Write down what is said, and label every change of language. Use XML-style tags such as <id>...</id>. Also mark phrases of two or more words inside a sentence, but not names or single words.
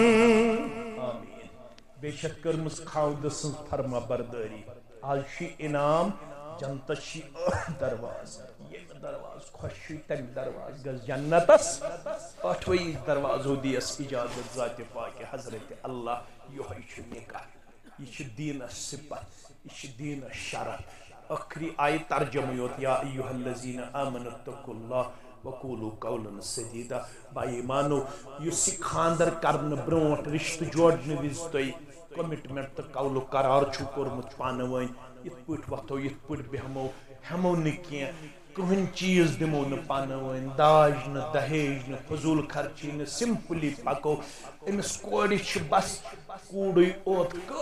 <ks>آمین بے چھکھ کٔرمٕژ خاوند سٕنٛز فرما بردٲری آز چھُ انعام جنتس چھِ درواز ییٚمہِ درواز خۄش چھُ تمہِ درواز گژھ جنتس 8وٕے دروازو دِیس اجازت ذاتِ پاکہِ حضرت اللہ یہوے چھُ نکاح یہ چھُ دیٖنس صفت یہ چھُ دیٖنس شرف ٲخری آیہِ ترجمہٕ یوت</ks> <ar>یا ایُہا الذین آمنوا اتقوا اللہ وقولوا قولا سدیدا</ar> <ks>با ایمانو یُس یہِ خاندر کرنہٕ برونٹھ رشتہٕ جوڑنہٕ وِزِ تۄہہِ کمٹمنٹ تہٕ قول قرار چھُو کوٚرمُت پانہٕ ؤنۍ یِتھ پٲٹھۍ وۄتھو یِتھ پٲٹھۍ بیہمو ہٮ۪مو نہٕ کینٛہہ کٕہٕنۍ چیٖز دِمو نہٕ پانہٕ ؤنۍ داج نہٕ دہیج نہٕ فضوٗل خرچی نہٕ سمپلی پکو أمِس کورِ چھِ بس کوٗڑٕے اوت</ks>